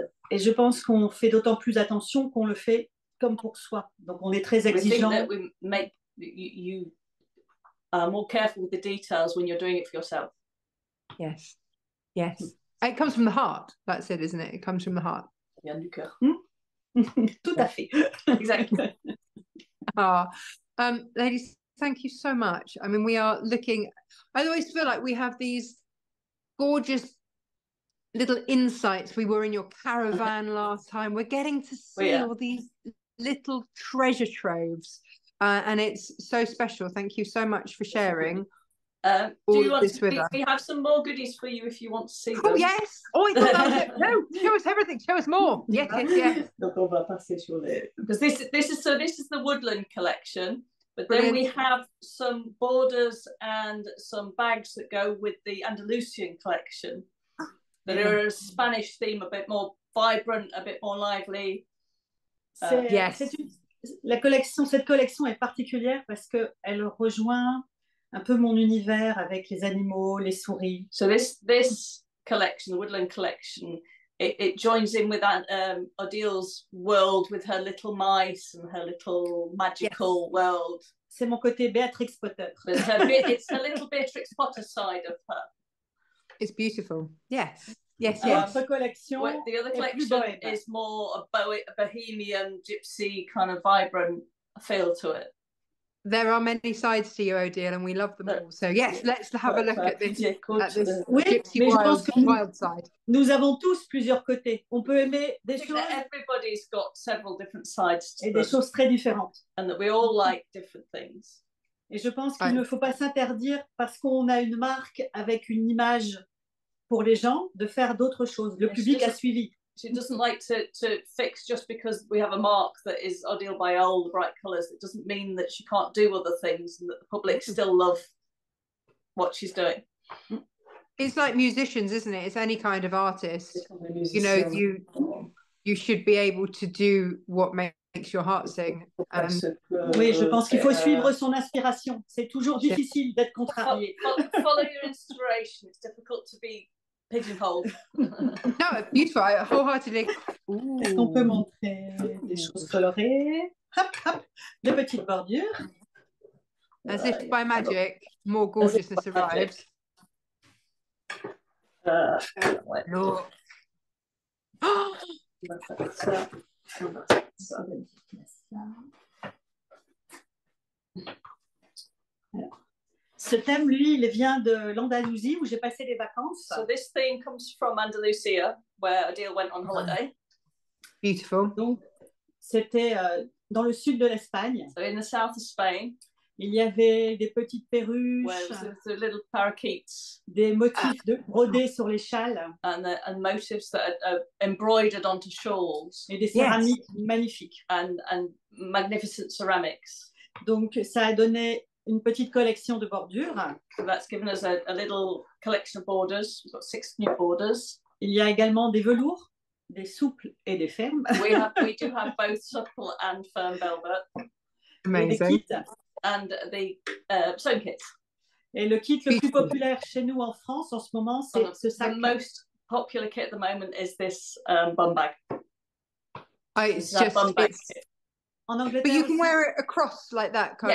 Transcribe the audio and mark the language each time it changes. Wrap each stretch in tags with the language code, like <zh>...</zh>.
<fr>et je pense qu'on fait d'autant plus attention qu'on le fait comme pour soi. Donc, on est très exigeant.</fr> <en>You are more careful with the details when you're doing it for yourself. Yes. Yes. It comes from the heart. That's it, isn't it? It comes from the heart.</en> <fr>Vient du cœur. Tout à fait.</fr> <en>Exactly. Ladies, thank you so much. I mean, we are looking, I always feel like we have these gorgeous little insights. We were in your caravan last time. We're getting to see all these little treasure troves. And it's so special. Thank you so much for sharing. Do you want to, we have some more goodies for you if you want to see them. Oh, yes. Oh, I thought that was it. No, show us everything. Show us more. Yes, yes, yes.</en> <fr>Donc on va passer sur les...</fr> <en>Because this is the woodland collection, but then we have some borders and some bags that go with the Andalusian collection that are a Spanish theme, a bit more vibrant, a bit more lively.</en> <fr>Cette collection est particulière parce que elle rejoint un peu mon univers avec les animaux, les souris.</fr> <en>So this collection, the woodland collection, it joins in with Odile's world with her little mice and her little magical world.</en> <fr>C'est mon côté Béatrix Potter.</fr> <en>It's her little Beatrix Potter side of her. It's beautiful. Yes. Yes, yes. The other collection is more a bohemian, gypsy kind of vibrant feel to it. There are many sides to you, Odile, and we love them all. So yes, let's have a look at this gypsy wild side.</en> <fr>Nous avons tous plusieurs côtés. On peut aimer des choses.</fr> <en>Everybody's got several different sides to</en> <fr>et des choses très différentes.</fr> <en>And that we all like different things.</en> <fr>Et je pense qu'il ne faut pas s'interdire parce qu'on a une marque avec une image pour les gens de faire d'autres choses. Le public a suivi.</fr> <en>She doesn't like to fix just because we have a mark that is Odile Bailloeul, the bright colours. It doesn't mean that she can't do other things and that the public still love what she's doing. It's like musicians, isn't it? It's any kind of artist. You know, you should be able to do what makes your heart sing.</en> <fr>Oui, je pense qu'il faut suivre son inspiration. C'est toujours difficile d'être contrarié.</fr> <en>Follow your inspiration. It's difficult to be pigeonholed. No, beautiful. Wholeheartedly.</en> <fr>Est-ce qu'on peut montrer des choses colorées? Hop, hop, de petites bordures.</fr> <en>As if by magic, more gorgeousness arrives. No.</en> <fr>Ce thème, lui, il vient de l'Andalousie où j'ai passé les vacances.</fr> <en>So this theme comes from Andalusia, where Odile went on holiday. Beautiful.</en> <fr>Donc, c'était dans le sud de l'Espagne.</fr> <en>So in the south of Spain.</en> <fr>Il y avait des petites perruches,</fr> <en>the little parakeets,</en> <fr>des motifs brodés sur les châles,</fr> <en>and motifs that are embroidered onto shawls,</en> <fr>et des céramiques magnifiques,</fr> <en>and magnificent ceramics.</en> <fr>Donc ça a donné une petite collection de bordures.</fr> <en>So that's given us a little collection of borders. We've got 6 new borders.</en> <fr>Il y a également des velours, des souples et des fermes.</fr> <en>We do have both supple and firm velvet. Amazing.</en> <fr>Et des kits.</fr> <en>And the sewn kit.</en> <fr>Et le kit le plus populaire chez nous en France en ce moment, c'est ce sac.</fr> <en>The most popular kit at the moment is this bum bag. It's just bum bag kit.</en> <fr>En Angleterre,</fr> <en>but you can wear it across like that, can't</en>